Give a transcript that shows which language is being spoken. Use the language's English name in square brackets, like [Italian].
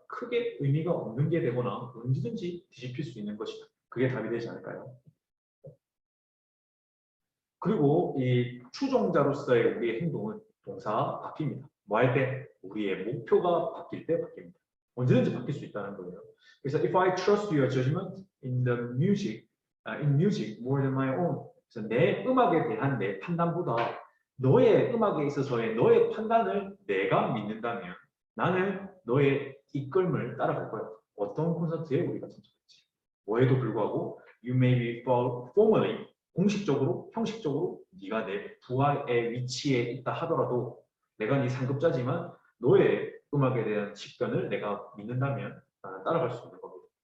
[Korean] 크게 의미가 없는 게 되거나 언제든지 뒤집힐 수 있는 것이다. 그게 답이 되지 않을까요? 그리고 이 추종자로서의 우리의 행동은 동사 바뀝니다. 뭐 할 때? 우리의 목표가 바뀔 때 바뀝니다. 언제든지 바뀔 수 있다는 거예요. [English] 그래서 if I trust your judgment in the music, in music more than my own. [Korean] 그래서 내 음악에 대한 내 판단보다 너의 음악에 있어서의 너의 판단을 내가 믿는다면 나는 너의 이끌음을 따라갈 거야. 어떤 콘서트에 우리가 참석했지. 뭐에도 불구하고 [English] you may be formally [Korean] 공식적으로, 형식적으로 네가 내 부하의 위치에 있다 하더라도 내가 네 상급자지만 너의 음악에 대한 식견을 내가 믿는다면 따라갈 수 있는 겁니다.